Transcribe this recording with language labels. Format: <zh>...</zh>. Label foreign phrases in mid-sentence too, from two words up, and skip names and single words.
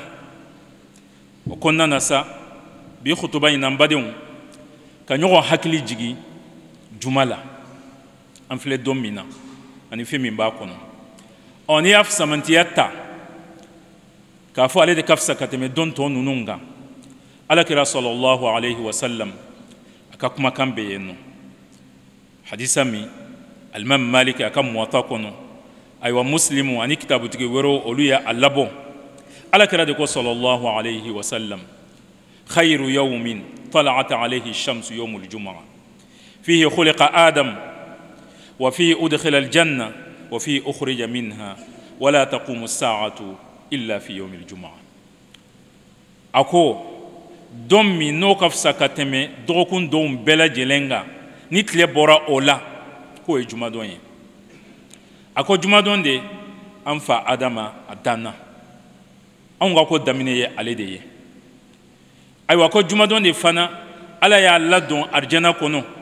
<bm>o kɔnɔna na sa bi khutuba in na n badenw ka ɲɔgɔn hakili jigin juma la an filɛ don min na ani fɛn min b'a kɔnɔ. n'i y'a samantiya ta k'a fɔ ale de ka fisa ka tɛmɛ don tɔ ninnu kan, alakira</bm> <ar>صلى الله عليه وسلم</ar> <bm>a ka kumakan bɛ yen nɔ. hadisa min Imam Malik aka muwatta kono aywa muslimu ani kitabu tigi wero olu ya alabo alakira de ko</bm> <ar>صلى الله عليه وسلم خير يوم طلعت عليه الشمس يوم الجمعة فيه خلق آدم وفيه أدخل الجنة وفيه أخرج منها ولا تقوم الساعة إلا في يوم الجمعة</ar> <bm>a ko don min n'o ka fisa ka tɛmɛ dɔgɔkun dɔw bɛɛ lajɛlen kan ni tile bɔra o la k'o ye jumadon ye a ko jumadon de an fa adama a danna anw ka ko daminɛ ye ale de ye ayiwa ko jumadon de fana ala y'a ladon arijana kɔnɔ</bm>